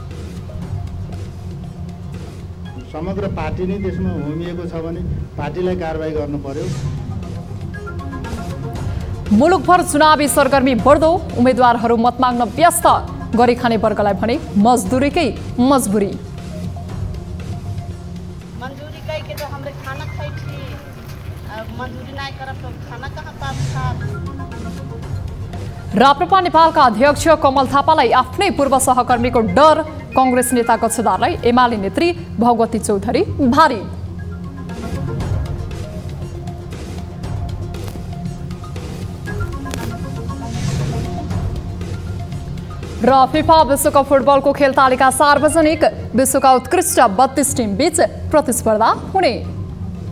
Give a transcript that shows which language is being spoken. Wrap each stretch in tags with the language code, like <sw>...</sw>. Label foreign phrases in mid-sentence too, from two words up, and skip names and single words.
<ne>समग्र पार्टी नै त्यसमा होमिएको छ भने पार्टीलाई कारबाही गर्नु पर्यो। मुलुकभर चुनावी सरगर्मी बढ्दो, उम्मेदवारहरू मत माग्न व्यस्त, गरी खाने वर्गलाई भने मजदुरीकै मजबुरी।</ne> <mai>मंजूरी के तो हमरे खाना खाई थी, मंजूरी नहीं करब तो खाना कहाँ पाब।</mai> <ne>राप्रपा नेपालका अध्यक्ष कमल थापालाई आफ्नै पूर्व सहकर्मीको डर, कांग्रेस नेता कक्षदारलाई एमाले नेत्री भगवती चौधरी भारी। र फिफा विश्वकप फुटबलको खेल तालिका सार्वजनिक, विश्वका उत्कृष्ट 32 टिम बीच प्रतिस्पर्धा हुने।</ne>